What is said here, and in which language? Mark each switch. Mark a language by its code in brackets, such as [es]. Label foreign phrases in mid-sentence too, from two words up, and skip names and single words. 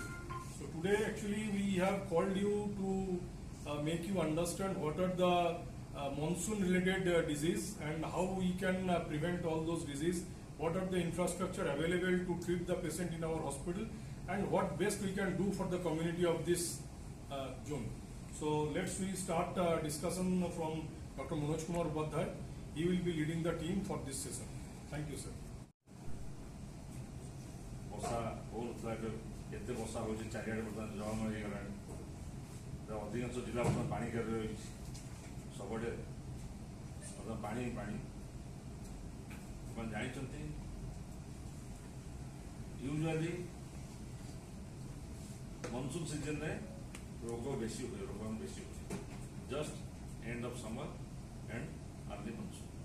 [en] So today actually we have called you to make you understand what are the monsoon related disease and how we can prevent all those disease, what are the infrastructure available to treat the patient in our hospital, and what best we can do for the community of this zone. So let's we start discussion from Dr. Manoj Kumar Upadhyay. He will be leading the team for this session. Thank you, sir. [or] ବର୍ଷା ହେଉନଥିଲା ଏବେ ଏତେ ବର୍ଷା ହେଉଛି ଚାରିଆଡ଼େ ବର୍ତ୍ତମାନ ଜଳମୟ ହେଇଗଲାଣି। ଅଧିକାଂଶ ଜିଲ୍ଲା ବର୍ତ୍ତମାନ ପାଣି ଘେରରେ ରହିଛି, ସବୁଆଡ଼େ ବର୍ତ୍ତମାନ ପାଣି ପାଣି। ଆପଣ ଜାଣିଛନ୍ତି ୟୁଜୁଆଲି [en] monsoon seasonରେ [or] ରୋଗ ବେଶୀ ହୁଏ, ରୋଗ ବେଶୀ ହୁଏ [en] just end of summer and early monsoon.